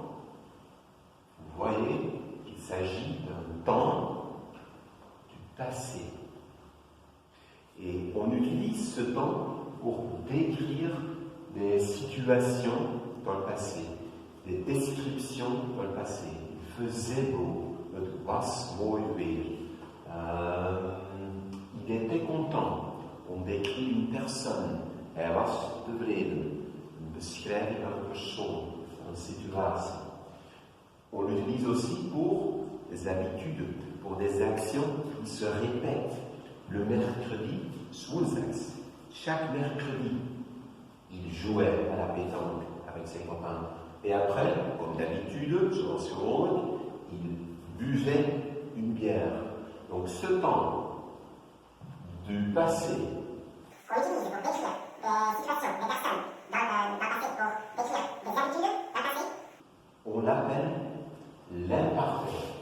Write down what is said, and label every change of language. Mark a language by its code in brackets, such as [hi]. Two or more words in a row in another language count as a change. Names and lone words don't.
[fr] Vous voyez, il s'agit d'un temps du passé. Et on utilise ce temps pour décrire des situations dans le passé, des descriptions dans le passé. Il faisait beau, [nl] het was mooi weer. [fr] Il était content. On décrit une personne. [nl] Hij was tevreden. Een beschrijving van een persoon, van een situatie. [fr] On l'utilise aussi pour des habitudes, pour des actions qui se répètent. Le mercredi, woensdags. Chaque mercredi, il jouait à la pétanque avec ses copains. Et après, comme d'habitude, [nl] zoals gewoonlijk, [fr] il buvait une bière. Donc ce temps du passé, on l'appelle l'imparfait.